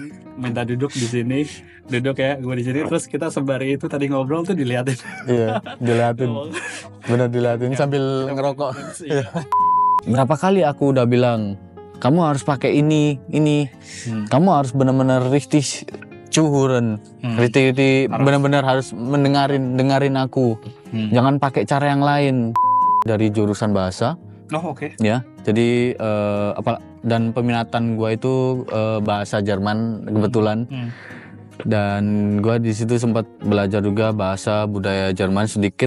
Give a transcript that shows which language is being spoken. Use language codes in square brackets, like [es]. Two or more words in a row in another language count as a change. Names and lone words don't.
[id] Minta duduk di sini, duduk ya, gue di sini. Terus kita sembari itu tadi ngobrol tuh diliatin. Iya, diliatin. Bener diliatin sambil ngerokok. Iya. Berapa kali aku udah bilang, kamu harus pakai ini. Kamu harus benar-benar [de] richtig cuhuren. [id] Richtig benar-benar harus dengerin aku. Jangan pakai cara yang lain. Dari jurusan bahasa. Oh oke. Ya, jadi dan peminatan gua itu bahasa Jerman kebetulan. Dan gua di situ sempat belajar juga bahasa budaya Jerman sedikit.